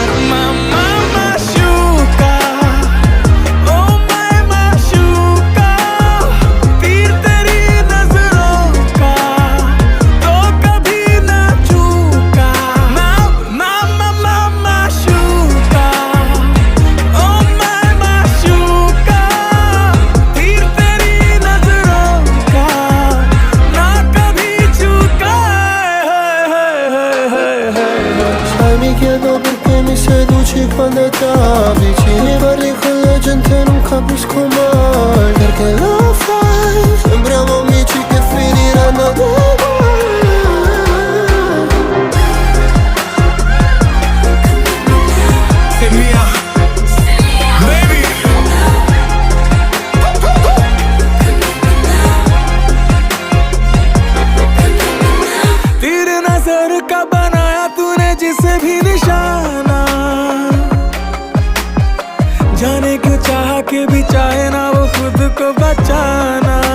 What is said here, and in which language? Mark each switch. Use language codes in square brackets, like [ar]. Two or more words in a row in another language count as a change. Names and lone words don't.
[hi] मामा माशूका, [en] oh my [hi] माशूका, तीर तेरी नजरों का तो कभी ना चूका। मामा माशूका, [en] oh my [hi] माशूका, तीर तेरी नजरों का ना कभी चूका। [it] Sai, mi chiedo perché mi seduci quando ti avvicini, parli con la gente e non capisco mai perché lo fai. Sembriamo amici che finiranno dei guai. [en] Hit me up, baby. [hi] तीर नजर का बनाया तूने जिसे भी निशाना, जाने क्यों चाह के भी चाहे ना वो खुद को बचाना।